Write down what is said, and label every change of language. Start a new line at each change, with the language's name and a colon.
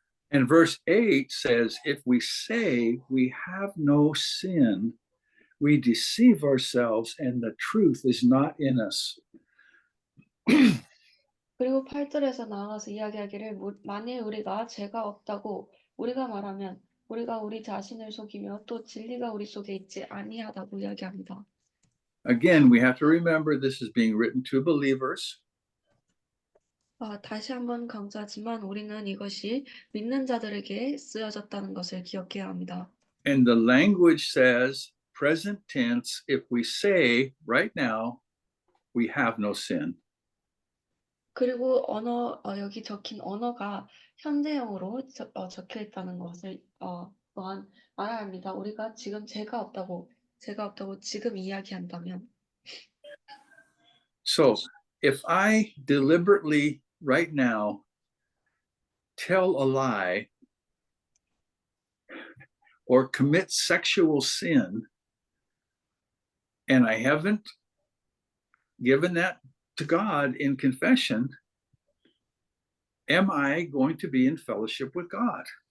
English: And verse 8 says, if we say we have no sin, we deceive ourselves and the truth is not in us.
Korean: 그리고 8절에서 나아가서 이야기하기를 만일 우리가 죄가 없다고 우리가 말하면 우리가 우리 자신을 속이며 또 진리가 우리 속에 있지 아니하다고 이야기합니다.
English: Again, we have to remember this is being written to believers.
Korean: 다시 한번 강조하지만 우리는 이것이 믿는 자들에게 쓰여졌다는 것을 기억해야 합니다.
English: And the language says, present tense, if we say right now, we have no sin.
Korean: 그리고 여기 적힌 언어가 현재형으로 적혀 있다는 것을 또한 알아야 합니다. 우리가 지금 죄가 없다고 지금 이야기한다면
English: So if I deliberately right now tell a lie or commit sexual sin and I haven't given that to God in confession, am I going to be in fellowship with God?